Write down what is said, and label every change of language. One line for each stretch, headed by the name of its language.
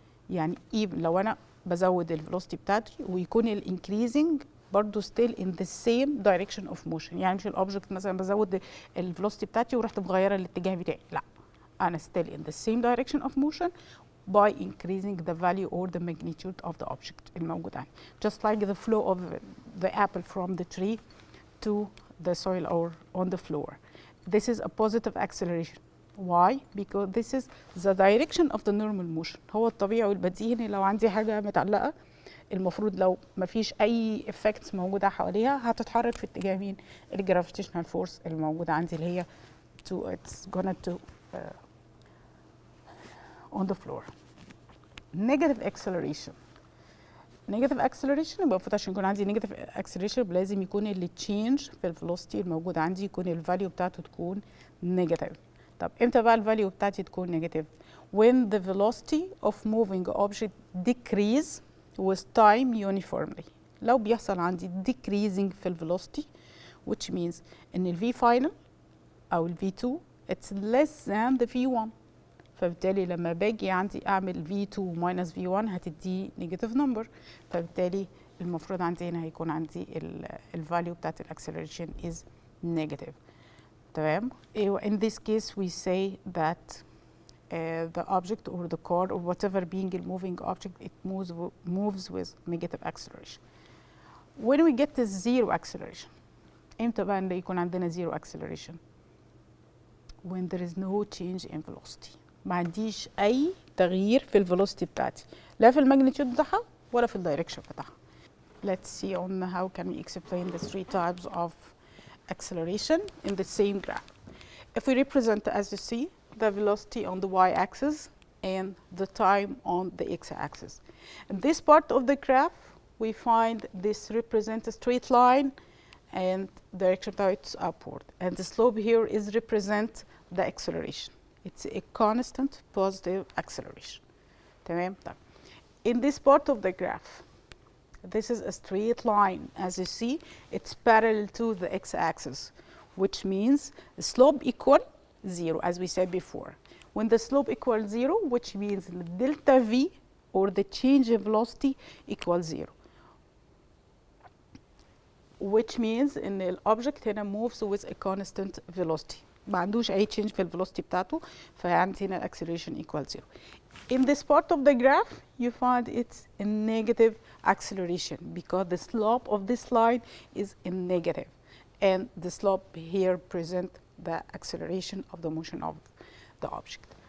Arabic: يعني even لو انا بزود الفيلوسيتي بتاعتي ويكون الانكريزنج برضه
English: still in the same direction of motion.
Arabic: يعني مش الاوبجكت مثلا بزود الفيلوسيتي بتاعتي ورحت مغيره الاتجاه بتاعي، لا، انا
English: still in the same direction of motion by increasing the value or the magnitude of the object
Arabic: الموجود عندي.
English: Just like the flow of the apple from the tree to the soil or on the floor. This is a positive acceleration. Why? Because this is the direction of the normal motion.
Arabic: هو الطبيعي والبديهي ان لو عندي حاجه متعلقه المفروض لو ما فيش اي effects موجوده حواليها هتتحرك في اتجاه مين؟ الجرافيتيشنال فورس الموجوده عندي اللي هي
English: it's gonna to on the floor. Negative acceleration.
Arabic: Negative acceleration يبقى المفروض عشان يكون عندي negative acceleration لازم يكون اللي change في الفيلوسيتي الموجود عندي يكون الفاليو بتاعته تكون negative. طب امتى بقى الفاليو بتاعتي تكون negative؟
English: When the velocity of moving object decrease with time uniformly.
Arabic: لو بيحصل عندي decreasing في الفيلوسيتي which means ان ال V final أو ال V2
English: it's less than the V1.
Arabic: فبالتالي لما باجي عندي اعمل V2 minus V1 هتدي negative number. فبالتالي المفروض عندي هنا هيكون عندي الفاليو بتاعت الاكسلريشن is negative. تمام.
English: In this case we say that the object or the car or whatever being a moving object it moves with negative acceleration. When we get to zero acceleration
Arabic: امتى بقى اللي يكون عندنا
English: zero acceleration؟ When there is no change in velocity.
Arabic: ما عنديش اي تغيير في الفيلوسيتي بتاعتي لا في الماجنتيود بتاعها ولا في الدايركشن بتاعها.
English: Let's see on how can we explain the three types of acceleration in the same graph. If we represent, as you see, the velocity on the y-axis and the time on the x-axis. In this part of the graph, we find this represents a straight line and direction is upward. And the slope here is represent the acceleration. It's a constant positive acceleration.
Arabic: تمام؟ طيب.
English: In this part of the graph, this is a straight line. As you see, it's parallel to the x-axis, which means the slope equal 0, as we said before. When the slope equals 0, which means the delta v, or the change in velocity, equals 0. Which means in the object هنا moves with a constant velocity.
Arabic: ما عندوش أي change في الفيلوسيتي بتاعته، فعندي هنا acceleration equals 0.
English: In this part of the graph, you find it's a negative acceleration because the slope of this line is in negative, and the slope here present the acceleration of the motion of the object.